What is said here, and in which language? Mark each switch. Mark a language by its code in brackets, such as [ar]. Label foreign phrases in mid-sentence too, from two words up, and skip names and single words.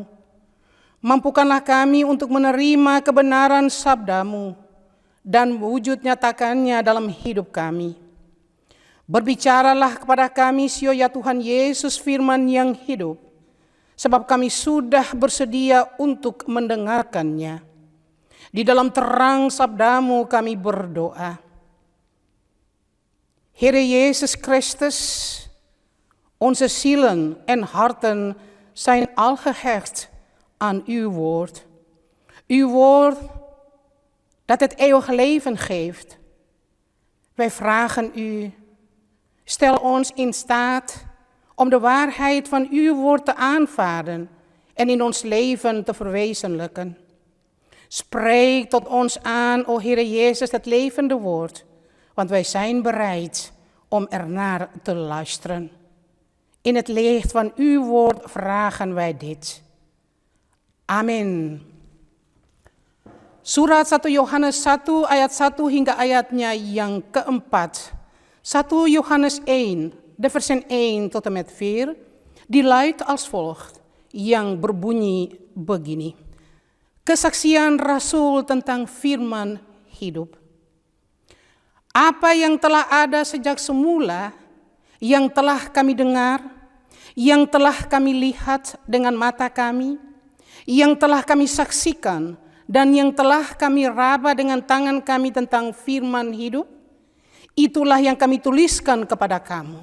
[id] Mampukanlah kami untuk menerima kebenaran sabdamu dan wujud nyatakannya dalam hidup kami. Berbicaralah kepada kami, sio ya Tuhan Yesus, firman yang hidup, sebab kami sudah bersedia untuk mendengarkannya. Di dalam terang sabdamu kami berdoa. [nl] Here Jezus Christus, onze zielen en harten zijn al gehecht aan uw woord. Uw woord dat het eeuwige leven geeft. Wij vragen u, stel ons in staat om de waarheid van uw woord te aanvaarden en in ons leven te verwezenlijken. Spreek tot ons aan, o Heere Jezus, het levende woord, want wij zijn bereid om ernaar te luisteren. In het licht van uw woord vragen wij dit. [id] Amin. Surat 1 Yohanes 1 ayat 1 hingga ayatnya yang keempat. 1 Yohanes 1, [nl] de versen 1 tot en met 4, die luidt als volgt, [id] yang berbunyi begini. Kesaksian Rasul tentang firman hidup. Apa yang telah ada sejak semula, yang telah kami dengar, yang telah kami lihat dengan mata kami, yang telah kami saksikan, dan yang telah kami raba dengan tangan kami tentang firman hidup, itulah yang kami tuliskan kepada kamu.